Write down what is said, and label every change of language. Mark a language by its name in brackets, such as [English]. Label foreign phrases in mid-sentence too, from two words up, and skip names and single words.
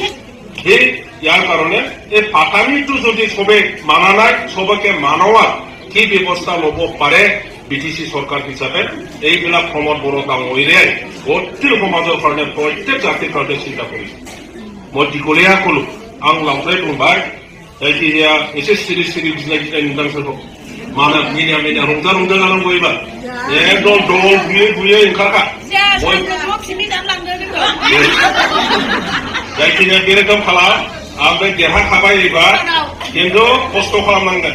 [Assamese] সেই ইয়াৰ কাৰণে এই পাতানিটো যদি চবে মানা নাই, চবকে মানোৱাৰ কি ব্যৱস্থা ল'ব পাৰে বিটিচি চৰকাৰ হিচাপে, এইবিলাক প্ৰমোদ বড়ো ডাঙৰীয়াই গোটেই সমাজৰ কাৰণে প্ৰত্যেক জাতিৰ কাৰণে চিন্তা কৰিছে। মই দীঘলীয়া কলো, [Bodo] आं लांफ्राय बुंबाय जायखिजाया एसे सिरि सिरि गिनाय नुदांसोरखौ मानो मिनिया रंजा जानांगौ एबार एकदम दल बुयै ओंखारखा। जायखिजाया बे रोखोम खालाम ओमफ्राय देरहाखाबाय एबार खिन्थु खस्थ' खालामनांगोन।